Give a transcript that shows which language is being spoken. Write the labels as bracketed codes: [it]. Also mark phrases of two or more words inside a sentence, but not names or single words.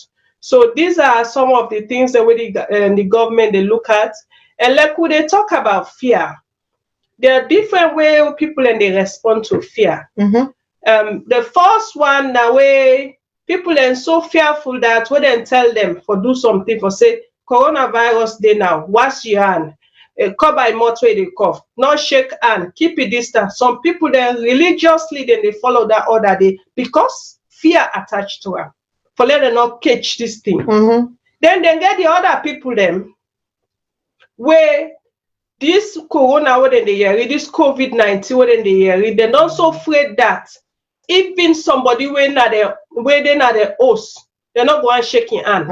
[pcm] So these are some of the things that the government they look at. And like when they talk about fear, there are different ways people and they respond to fear. The first one now where people are so fearful that when they tell them for do something for say coronavirus day now, wash your hand. cover im mouth wey dey cough, not shake hand, keep a distance. Some people dem religiously dem dey follow that order dey because fear attached to am, for let dem not catch this thing. Then dem get the other people dem wey this corona wey dem dey hear, this COVID-19 wey dem dey hear, dem don so afraid that even somebody wey dey na the host, dem no go wan shake im hand.